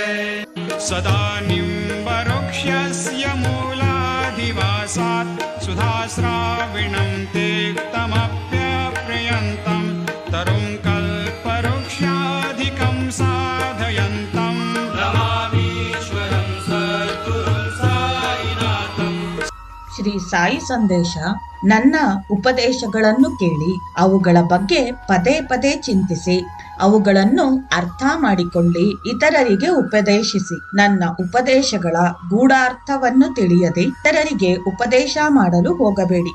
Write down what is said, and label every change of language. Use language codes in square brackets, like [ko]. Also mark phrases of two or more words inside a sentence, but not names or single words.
[sa] सदा निम्बवृक्षस्य मूलाधिवासात् सुधाश्राविणं तीक्तमप्यप्रियन्तं तरुं कल्पवृक्षाधिकं साधयन्तं नमामीश्वरं सद्गुरुं साईनाथं। [kn] ಶ್ರೀ ಸಾಯಿ ಸಂದೇಶ. ನನ್ನ ಉಪದೇಶಗಳನ್ನು ಕೇಳಿ ಅವುಗಳ ಬಗ್ಗೆ ಪದೇ ಪದೇ ಚಿಂತಿಸಿ ಅವುಗಳನ್ನು ಅರ್ಥ ಮಾಡಿಕೊಳ್ಳಿ ಇತರರಿಗೆ ಉಪದೇಶಿಸಿ. ನನ್ನ ಉಪದೇಶಗಳ ಗೂಢಾರ್ಥವನ್ನು ತಿಳಿಯದೆ ಇತರರಿಗೆ ಉಪದೇಶ ಮಾಡಲು ಹೋಗಬೇಡಿ.